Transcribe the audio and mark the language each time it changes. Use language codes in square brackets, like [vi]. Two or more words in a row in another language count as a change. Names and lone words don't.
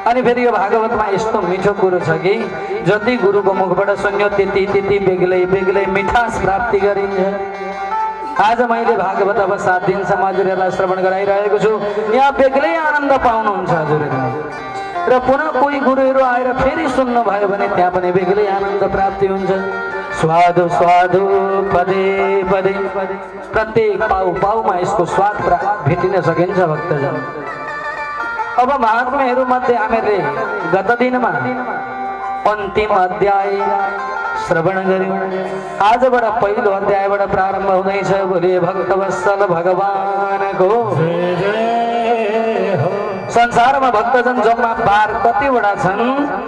[ne] अनि फेरि यो भागवतमा यस्तो मिठो कुरो छ कि जति गुरुको मुखबाट सुन्यो त्यति त्यति बेग्लै बेग्लै मिठास प्राप्ति गरिन्छ। आज मैले भागवत अब 7 दिनसम्म हजुरहरूलाई श्रवण गराइरहेको छु। यहाँ बेग्लै आनन्द पाउनुहुन्छ हजुरहरूले, र पुनः कोही गुरुहरू आएर फेरि सुन्नुभयो भने त्यहाँ पनि बेग्लै आनन्द प्राप्ति हुन्छ। [sa] स्वादु स्वादु पदे पदे, [ne] प्रत्येक पाउ पाउमा यसको स्वाद भेटिन सकिन्छ भक्तजन। अब महात्म्यहरू मध्ये हामीले गत दिनमा अन्तिम अध्याय श्रवण गर्यौं। आजबाट पहिलो अध्यायबाट प्रारम्भ हुँदैछ। बोले भक्तवत्सल भगवानको संसारमा भक्तजन जम्मा बार कतिवटा छन्?